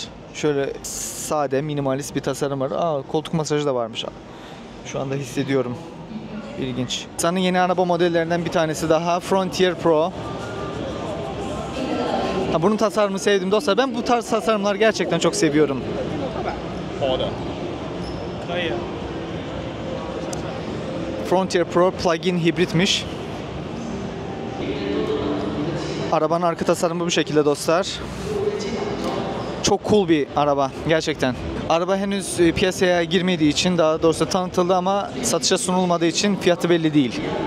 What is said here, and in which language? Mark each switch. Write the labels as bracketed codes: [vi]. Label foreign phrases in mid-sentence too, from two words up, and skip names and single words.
[tr] Şöyle sade, minimalist bir tasarım var. Koltuk masajı da varmış. Şu anda hissediyorum. İlginç. Nissan'ın yeni araba modellerinden bir tanesi daha Frontier Pro. Bunun tasarımını sevdim dostlar. Ben bu tarz tasarımları gerçekten çok seviyorum. [zh] 包的。可以。 [tr] Frontier Pro plug-in hibritmiş. Arabanın arka tasarımı bu şekilde dostlar. Çok cool bir araba gerçekten. Araba henüz piyasaya girmediği için, daha doğrusu tanıtıldı ama satışa sunulmadığı için fiyatı belli değil.